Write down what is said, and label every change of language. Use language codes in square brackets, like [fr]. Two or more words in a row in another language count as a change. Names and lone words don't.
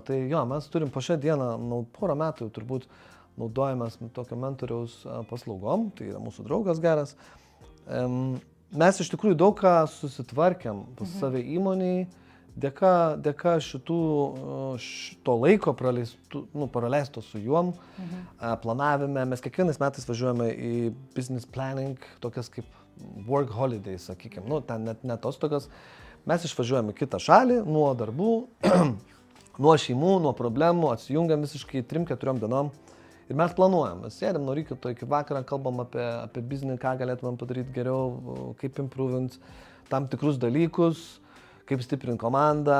[lt] Tai jo, mes turim po šią dieną, porą metų turbūt naudojamės tokio mentoriaus paslaugom. Tai yra mūsų draugas geras. Mes iš tikrųjų daug ką susitvarkėm pas save įmoniai. Dėka šito laiko praleisto su juom, planavime, mes kiekvienais metais važiuojame į [en] business planning, [lt] tokias kaip [en] work holidays, [lt] sakykime, ten net atostogas. Mes išvažiuojame į kitą šalį nuo darbų, nuo šeimų, nuo problemų, atsijungiam visiškai 3-4 dienom. Ir mes planuojam, mes sėdėm nuo ryto iki vakaro, kalbam apie biznį, ką galėtumėm padaryti geriau, kaip improvint tam tikrus dalykus, kaip stiprinti komandą.